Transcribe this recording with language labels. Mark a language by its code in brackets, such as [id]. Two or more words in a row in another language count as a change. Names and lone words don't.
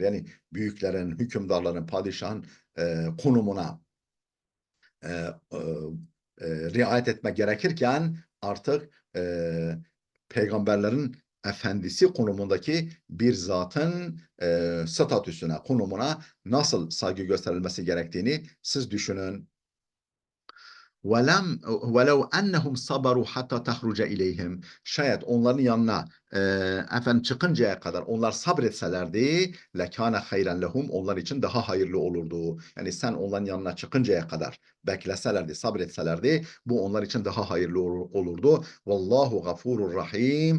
[tr] Yani büyüklerin, hükümdarların, padişahın konumuna e, e, riayet etmek gerekirken artık peygamberlerin efendisi konumundaki bir zatın statüsüne, konumuna nasıl saygı gösterilmesi gerektiğini siz düşünün. [ar] وَلَمْ وَلَوْ أَنَّهُمْ صَبَرُوا حَتَّى تَخْرُجَ إِلَيْهِمْ [tr] Şayet onların yanına efendim çıkıncaya kadar onlar sabretselerdi [ar] لكان خيرا لهم [tr] onlar için daha hayırlı olurdu. Yani sen onların yanına çıkıncaya kadar bekleselerdi, sabretselerdi bu onlar için daha hayırlı olurdu. [ar] والله غفور رحيم.